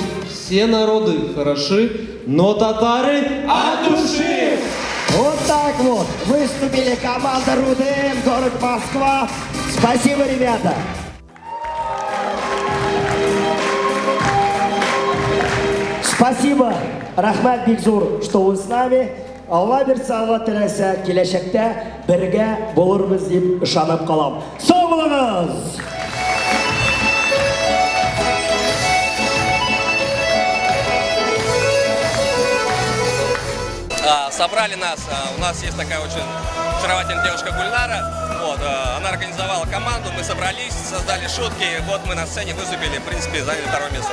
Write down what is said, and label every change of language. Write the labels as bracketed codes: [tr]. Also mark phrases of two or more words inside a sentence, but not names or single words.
[ru] Все народы хороши, но татары от души. Вот так вот выступили команда РУДН, город Москва. Спасибо, ребята. Спасибо, Рахмат Бигзур, что вы с нами. [tt] Алла берсе, Алла теләсә, киләчәктә бергә булырбыз дип ышанып калам. Сау булыгыз! [ru] Собрали нас, у нас есть такая очень очаровательная девушка Гульнара, вот, она организовала команду, мы собрались, создали шутки, вот мы на сцене выступили, в принципе, заняли 2-е место.